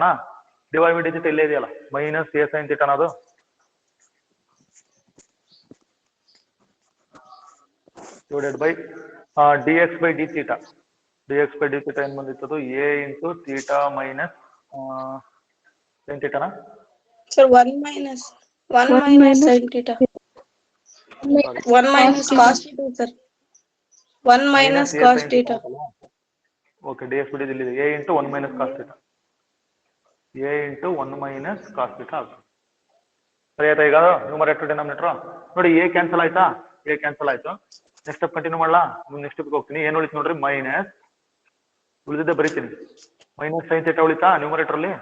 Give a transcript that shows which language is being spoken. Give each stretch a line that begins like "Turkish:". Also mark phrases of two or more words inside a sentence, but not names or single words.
English: dy by d theta
Kannada: ಇಲ್ಲೇ ಇದೆಯಲ್ಲ,
English: minus a sin theta ಅನ್ನೋದು divided by dx by d theta. dx by d theta
Kannada: ಏನ್ ಬಂದಿತ್ತು?
English: a into theta minus sin ಥೀಟಾನಾ? Sir, 1 minus sin theta. 1 minus cos theta, sir. 1 minus cos theta. OK, dx by d ಇಲ್ಲಿದೆ. a into 1 minus cos theta. a into 1 minus cos theta ಆಗುತ್ತೆ.
Kannada: ಸರಿ ಆಯ್ತಾ? ಈಗ
English: numerator denominator
Kannada: ನೋಡಿ
English: a cancel
Kannada: ಆಯ್ತಾ?
English: a cancel
Kannada: ಆಯ್ತು.
English: next step continue
Kannada: ಮಾಡಲಾ?
English: next step
Kannada: ಹೋಗ್ತೀನಿ. ಏನು ಉಳಿತು ನೋಡ್ರಿ? ಮೈನಸ್ ಉಳಿದಿದ್ದೆ ಬರೀತೀನಿ.
English: minus sin theta
Kannada: ಉಳಿತಾ ನ್ಯೂಮರೇಟರ್ ಅಲ್ಲಿ?